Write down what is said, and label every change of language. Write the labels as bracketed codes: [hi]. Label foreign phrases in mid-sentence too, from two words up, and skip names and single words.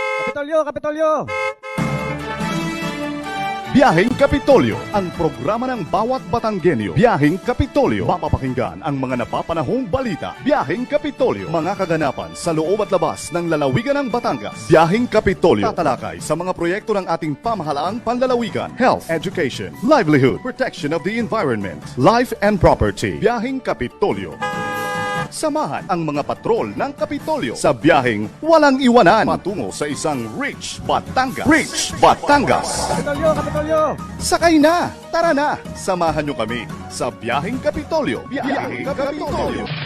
[tl] Kapitolyo, Kapitolyo! Biyaheng Kapitolyo, ang programa ng bawat Batanggenyo. Biyaheng Kapitolyo, mapapakinggan ang mga napapanahong balita. Biyaheng Kapitolyo, mga kaganapan sa loob at labas ng lalawigan ng Batangas. Biyaheng Kapitolyo, tatalakay sa mga proyekto ng ating pamahalaang panlalawigan, [en] health, education, livelihood, protection of the environment, life and property. [tl] Biyaheng Kapitolyo. Samahan ang mga patrol ng Kapitolyo sa biyaheng walang iwanan patungo sa isang Rich Batangas. Rich Batangas! Kapitolyo, Kapitolyo! Sakay na! Tara na! Samahan nyo kami sa biyaheng Kapitolyo. Biyaheng Kapitolyo!